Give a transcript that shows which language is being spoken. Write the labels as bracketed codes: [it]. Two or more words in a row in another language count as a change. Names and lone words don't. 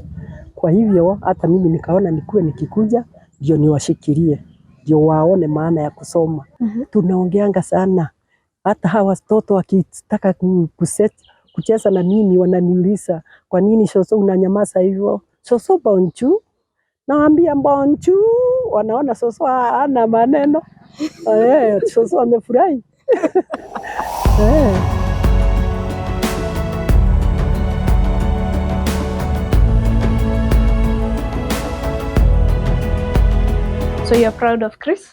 [sw] Kwa hivyo hata mimi nikaona nikuwe nikikuja ndio niwashikilie, ndio waone maana ya kusoma. Tunaongeanga sana, hata hawa watoto wakitaka kucheza na mimi wananiuliza, kwa nini Soso unanyamaza hivyo? Soso bonjour. Naambia bonjour, wanaona Soso hana maneno. Soso amefurahi. [en] So you're proud of Chris?